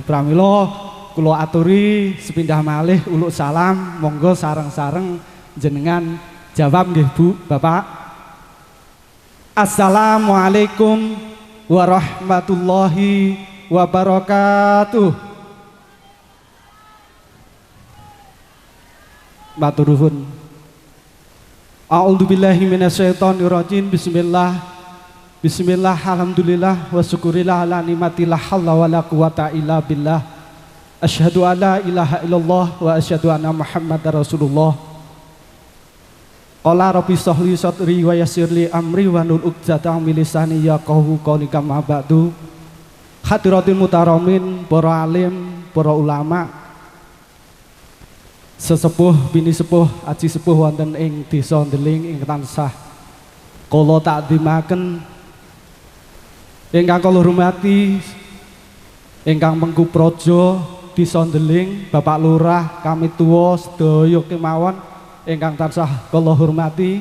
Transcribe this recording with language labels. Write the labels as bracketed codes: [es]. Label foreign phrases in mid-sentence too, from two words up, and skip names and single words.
[jv] Pramila kula aturi sepindah malih uluk salam, monggo sareng-sareng jenengan jawab nggih Bu, Bapak. [ar] السلام عليكم ورحمة الله وبركاته. [jv] Matur nuwun. [ar] أعوذ بالله من الشيطان الرجيم. بسم الله، الحمد لله، والشكر لله على نعمة الله حول ولا قوة إلا بالله. أشهد أن لا إله إلا الله وأشهد أن محمدا رسول الله. قال رب اشرح لي صدري ويسر لي أمري واحلل عقدة من لساني يفقهوا قولي كما بعد. حضرات المحترمين, [jv] para alim, para ulama, sesepuh bini sepuh aji sepuh wonten ing desa Ndeling ing tansah kula takdimaken. Ingkang kula hormati ingkang Mengku Praja Desa Ndeling, Bapak Lurah, kami tuwa sedaya kemawon ingkang tansah kula hormati.